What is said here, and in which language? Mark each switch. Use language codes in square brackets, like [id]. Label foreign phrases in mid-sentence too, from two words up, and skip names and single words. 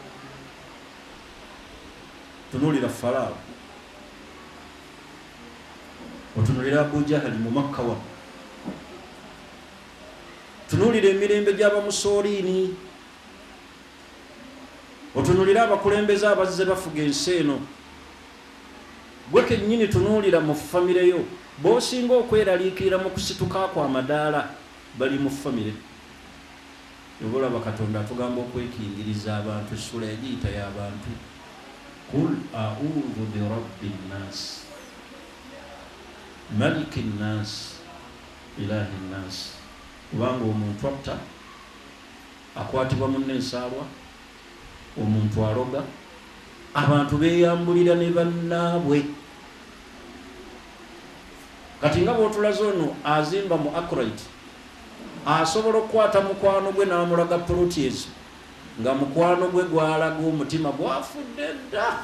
[lg] Tunuulira Falaawo, otunuulira Abu Jahali mu Makka wa, tunuulira emirembe gy'Abamusooliini, otunuulira abakulembeze abazze bafuga ensi eno. Gwe kennyini tunuulira mu famire yo, b'osinga okweraliikirira mu kusituka kw'amadaala bali mu famire. Yobola Katonda atugamba okwekingiriza abantu, essula yagiyita y'abantu. [ar] Qul a'udhu bi rabbin nas, malikin nas, ilahin nas. [lg] Kubanga omuntu atta, akwatibwa munne ensaalwa, omuntu aloga, abantu beeyambulira ne bannaabwe. Kati nga bw'otulaze ono azimba mu Akurite, asobola okukwata mukwano gwe n'amulaga protezi, nga mukwano gwe gwalaga omutima gwafudde dda.